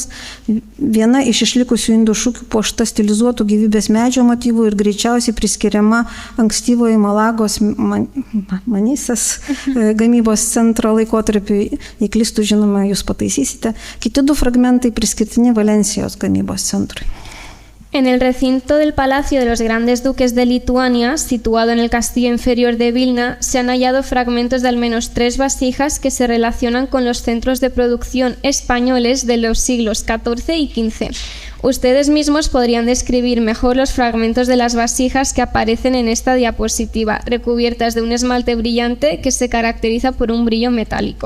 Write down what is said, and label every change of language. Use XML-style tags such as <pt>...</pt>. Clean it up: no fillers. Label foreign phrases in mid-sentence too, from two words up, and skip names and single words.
<lt>Viena iš išlikusių indų šukių puošta stilizuotų gyvybės medžio motyvų ir greičiausiai priskiriama ankstyvoji Malagos Manisės gamybos centro laikotarpiui. Jei klystų, žinoma, jūs pataisysite. Kiti 2 fragmentai priskirtini Valencijos gamybos centrui.</lt> <es>En el recinto del Palacio de los Grandes Duques de Lituania, situado en el castillo inferior de Vilna, se han hallado fragmentos de al menos 3 vasijas que se relacionan con los centros de producción españoles de los siglos XIV y XV. Ustedes mismos podrían describir mejor los fragmentos de las vasijas que aparecen en esta diapositiva, recubiertas de un esmalte brillante que se caracteriza por un brillo metálico.</es>